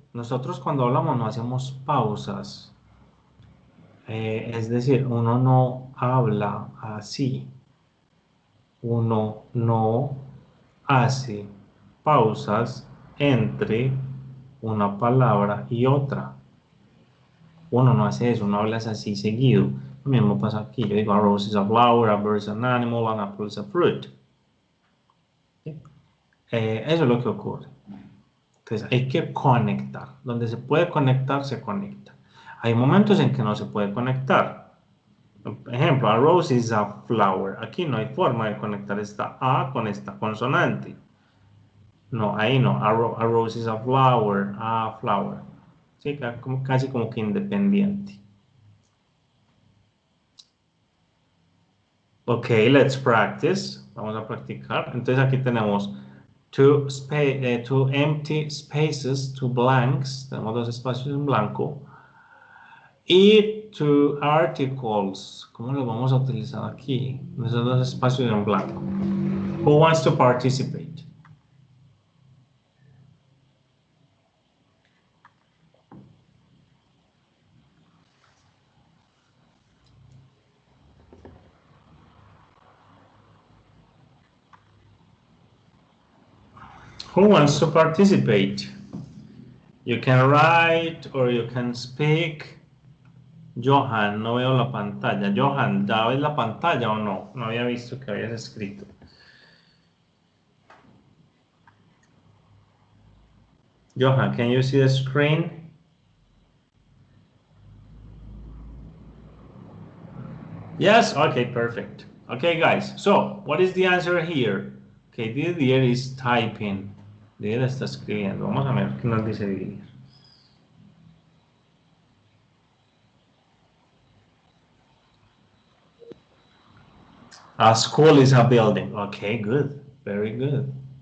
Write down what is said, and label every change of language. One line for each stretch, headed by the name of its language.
Spanish: Nosotros cuando hablamos no hacemos pausas. Es decir, uno no habla así. Uno no hace pausas entre una palabra y otra. Uno no hace eso, uno habla así seguido. Lo mismo pasa aquí. Yo digo,
English: a rose is a flower, a bird is an animal, an apple is a fruit.
Spanish: ¿Sí? Eso es lo que ocurre. Entonces hay que conectar. Donde se puede conectar, se conecta. Hay momentos en que no se puede conectar. Por ejemplo,
English: a rose is a flower.
Spanish: Aquí no hay forma de conectar esta A con esta consonante. No, ahí no.
English: A rose is a flower. A flower.
Spanish: Sí, casi como que independiente.
English: Ok, let's practice.
Spanish: Vamos a practicar. Entonces aquí tenemos
English: two empty spaces, two blanks.
Spanish: Tenemos dos espacios en blanco. Y
English: two articles.
Spanish: ¿Cómo lo vamos a utilizar aquí? Esos dos espacios en blanco.
English: Who wants to participate? Who wants to participate? You can write or you can speak.
Spanish: Johan, no veo la pantalla. Johan, ¿ya ves la pantalla o no? No había visto que habías escrito.
English: Johan, can you see the screen? Yes? Okay, perfect. Okay, guys. So, what is the answer here? Okay, Didier is typing.
Spanish: Didier está escribiendo. Vamos a ver qué nos dice Didier.
English: A school is a building. Okay, good. Very good.